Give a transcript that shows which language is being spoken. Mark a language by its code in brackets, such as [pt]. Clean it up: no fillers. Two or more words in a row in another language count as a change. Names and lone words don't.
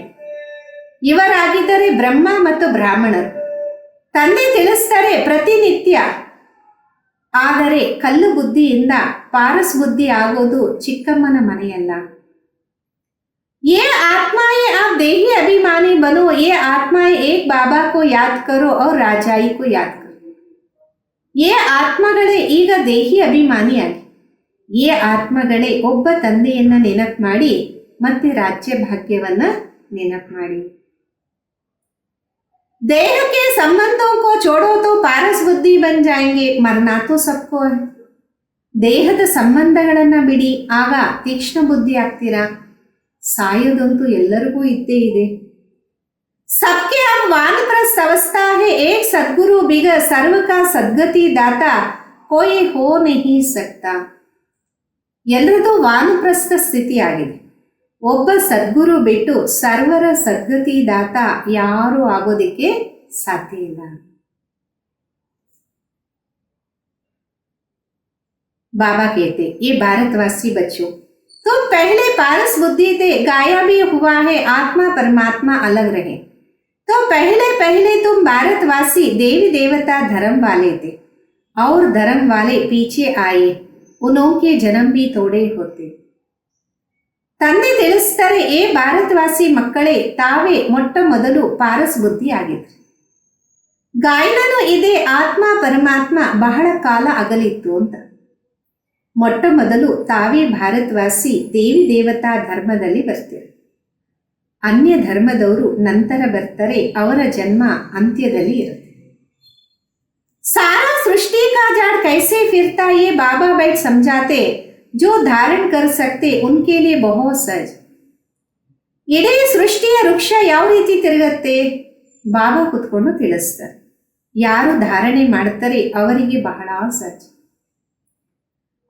[kn] ಇವರಾಗಿದ್ದರೆ ಬ್ರಹ್ಮ ಮತ್ತು ಬ್ರಾಹ್ಮಣರು. ತಂದೆ ತಿಳಿಸ್ತಾರೆ ಪ್ರತಿನಿತ್ಯ. ಆದರೆ ಕಲ್ಲು ಬುದ್ಧಿಯಿಂದ ಪಾರಸ್ ಬುದ್ಧಿ ಆಗೋದು ಚಿಕ್ಕಮ್ಮನ ಮನೆಯಲ್ಲ. [hi] ये आत्माएं आप देही अभिमानी बनो. ये आत्माएं एक बाबा को याद करो और राजाई को याद करो. [kn] ये ಆತ್ಮಗಳೇ ಈಗ ದೇಹಿ ಅಭಿಮಾನಿಯಾಗಿ, ಈ ಆತ್ಮಗಳೇ ಒಬ್ಬ ತಂದೆಯನ್ನ ನೆನಪು ಮಾಡಿ ಮತ್ತೆ ರಾಜ್ಯ ಭಾಗ್ಯವನ್ನ ನೆನಪು ಮಾಡಿ. [hi] देह के संबंधों को छोड़ो तो पारस बुद्धि बन जाएंगे. मरना तो सबको है. [kn] ದೇಹದ ಸಂಬಂಧಗಳನ್ನ ಬಿಡಿ, ಆಗ ತೀಕ್ಷ್ಣ ಬುದ್ಧಿ ಆಗ್ತೀರಾ. ಸಾಯೋದಂತೂ ಎಲ್ಲರಿಗೂ ಇದ್ದೇ ಇದೆ. [hi] सबके अब वानप्रस्थ अवस्था है. एक सद्गुरु बिगर सर्व का सद्गति दाता कोई हो नहीं सकता. [kn] ಎಲ್ಲರದು ವಾನಪ್ರಸ್ಥ ಸ್ಥಿತಿ ಆಗಿದೆ. ಒಬ್ಬ ಸದ್ಗುರು ಬಿಟ್ಟು ಸರ್ವರ ಸದ್ಗತಿ ದಾತ ಯಾರೂ ಆಗೋದಿಕ್ಕೆ ಸಾಧ್ಯ ಇಲ್ಲ. [hi] बाबा कहते, ये भारतवासी बच्चों, तुम पहले पारस बुद्धि थे, गाया भी हुआ है आत्मा परमात्मा अलग रहे. तो पहले तुम भारतवासी देवी देवता धर्म वाले थे और धर्म वाले पीछे आए. उनके जन्म भी थोड़े होते. [kn] ತಂದೆ ತಿಳಿಸ್ತಾರೆ, ಏ ಭಾರತವಾಸಿ ಮಕ್ಕಳೇ, ತಾವೇ ಮೊಟ್ಟ ಮೊದಲು ಪಾರಸ್ ಬುದ್ಧಿ ಆಗಿದ್ರು. ಗಾಯನನು ಇದೆ ಆತ್ಮ ಪರಮಾತ್ಮ ಬಹಳ ಕಾಲ ಅಗಲಿತ್ತು ಅಂತ. ಮೊಟ್ಟ ಮೊದಲು ತಾವೇ ಭಾರತವಾಸಿ ದೇವಿ ದೇವತಾ ಧರ್ಮದಲ್ಲಿ ಬರ್ತಾರೆ. ಅನ್ಯ ಧರ್ಮದವರು ನಂತರ ಬರ್ತಾರೆ, ಅವರ ಜನ್ಮ ಅಂತ್ಯದಲ್ಲಿ ಇರುತ್ತೆ. [hi] सारा सृष्टि का झाड़ कैसे फिरता ये बाबा बैठ समझाते. जो धारण कर सकते उनके लिए बहुत सहज. [kn] ಇಡೀ ಸೃಷ್ಟಿಯ ವೃಕ್ಷ ಯಾವ ರೀತಿ ತಿರುಗತ್ತೆ ಬಾಬಾ ಕುತ್ಕೊಂಡು ತಿಳಿಸ್ತಾರೆ. ಯಾರು ಧಾರಣೆ ಮಾಡ್ತಾರೆ ಅವರಿಗೆ ಬಹಳ ಸಹಜ.